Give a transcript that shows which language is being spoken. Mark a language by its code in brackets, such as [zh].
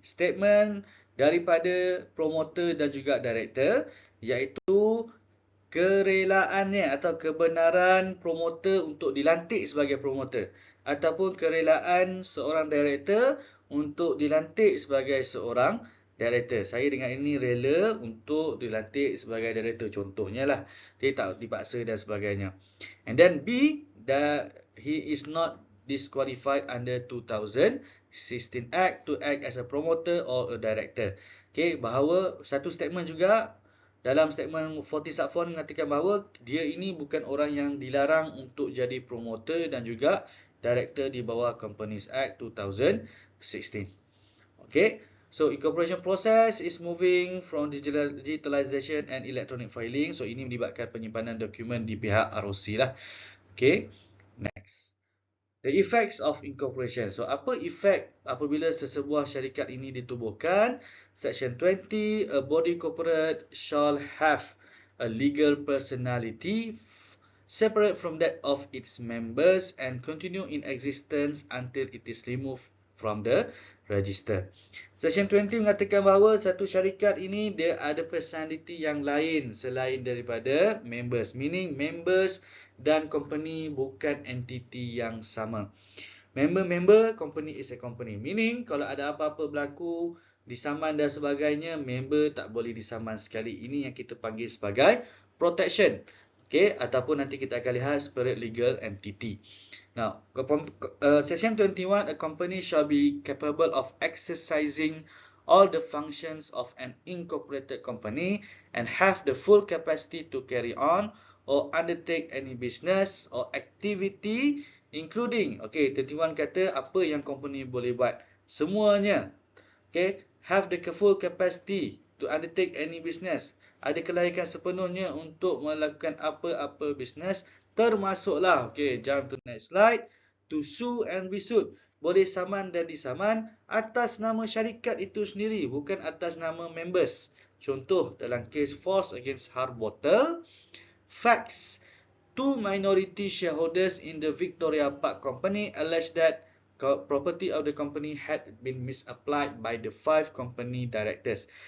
[ms] Statement daripada promoter dan juga director, iaitu kerelaannya atau kebenaran promoter untuk dilantik sebagai promoter, ataupun kerelaan seorang director untuk dilantik sebagai seorang director. Saya dengan ini rela untuk dilantik sebagai director, contohnya lah. Dia tak dipaksa dan sebagainya. [en] And then B, that he is not disqualified under 2016 Act to act as a promoter or a director. Okay, [ms] bahawa satu statement juga, dalam statement 40 Sub-Font mengatakan bahawa dia ini bukan orang yang dilarang untuk jadi promoter dan juga director di bawah Companies Act 2016. [en] Okay, so incorporation process is moving from digitalization and electronic filing. [ms] So ini melibatkan penyimpanan dokumen di pihak ROC lah. Okay, next. [en] The effects of incorporation. [ms] So, apa efek apabila sesebuah syarikat ini ditubuhkan? [en] Section 20, a body corporate shall have a legal personality separate from that of its members and continue in existence until it is removed from the register. [ms] Section 20 mengatakan bahawa satu syarikat ini dia ada personality yang lain selain daripada members. Meaning members dan company bukan entiti yang sama. [en] Member, company is a company. [ms] Meaning, kalau ada apa-apa berlaku, disaman dan sebagainya, member tak boleh disaman sekali. Ini yang kita panggil sebagai protection. Okay, ataupun nanti kita akan lihat separate legal entity. [en] Now, Section 21, a company shall be capable of exercising all the functions of an incorporated company and have the full capacity to carry on or undertake any business or activity including, okay, [ms] 31 kata apa yang company boleh buat. [en] Semuanya, okay, have the full capacity to undertake any business. [ms] Ada kelayakan sepenuhnya untuk melakukan apa-apa business, termasuklah, okay, [en] jump to next slide, to sue and be sued. [ms] Boleh saman dan disaman atas nama syarikat itu sendiri, bukan atas nama members. Contoh dalam kes Force against Harbottle, facts. [en] Two minority shareholders in the Victoria Park Company alleged that property of the company had been misapplied by the 5 company directors.